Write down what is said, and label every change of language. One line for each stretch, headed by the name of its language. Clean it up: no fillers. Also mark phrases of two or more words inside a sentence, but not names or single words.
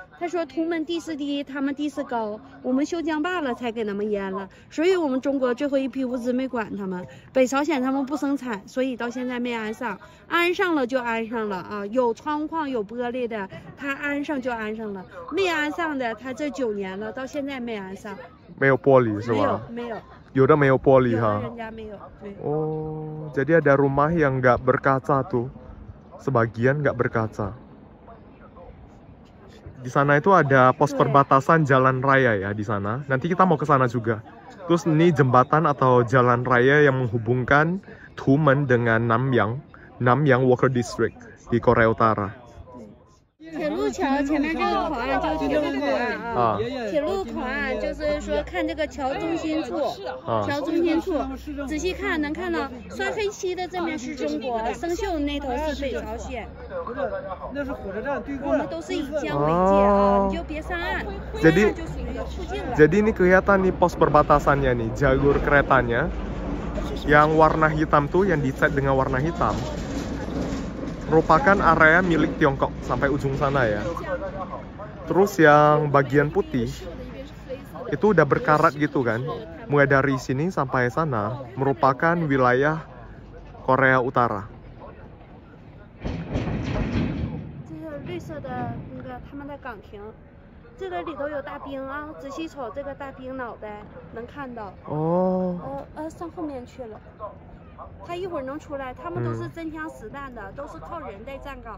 Chinese: 他说图们地势低，他们地势高，我们修江坝了才给他们淹了，所以我们中国最后一批物资没管他们，北朝鲜他们不生产，所以到现在没安上，安上了就安上了啊，有窗框有玻璃的，他安上就安上了，没安上的他这9年了，到现在没安上。没有玻璃是吧？没有。有的没有玻璃哈。 Oh,
Indonesian: jadi ada rumah yang nggak berkaca tuh, sebagian nggak berkaca. Di sana itu ada pos perbatasan jalan raya ya di sana. Nanti kita mau ke sana juga. Terus ini jembatan atau jalan raya yang menghubungkan Tumen dengan Namyang Water District di Korea Utara.
Chinese: 铁路桥前面这个口岸就是铁路口岸啊，铁路口岸就是说看这个桥中心处，桥中心处仔细看能看到刷黑漆的这面是中国，生锈那头是北朝鲜。那是火车站对过。我们都是以江为界啊，你就别上岸，上岸就属于附近了。
Indonesian: Jadi ini kelihatan nih pos perbatasannya nih, jalur keretanya yang warna hitam tuh yang dicat dengan warna hitam. Merupakan area milik Tiongkok sampai ujung sana ya. Terus yang bagian putih itu udah berkarat gitu kan. Mulai dari sini sampai sana merupakan wilayah Korea Utara.
Chinese: 这个里头有大兵啊，仔细瞅这个大兵脑袋，能看到。上后面去了。他一会儿能出来，他们都是真枪实弹的，都是靠人在站岗。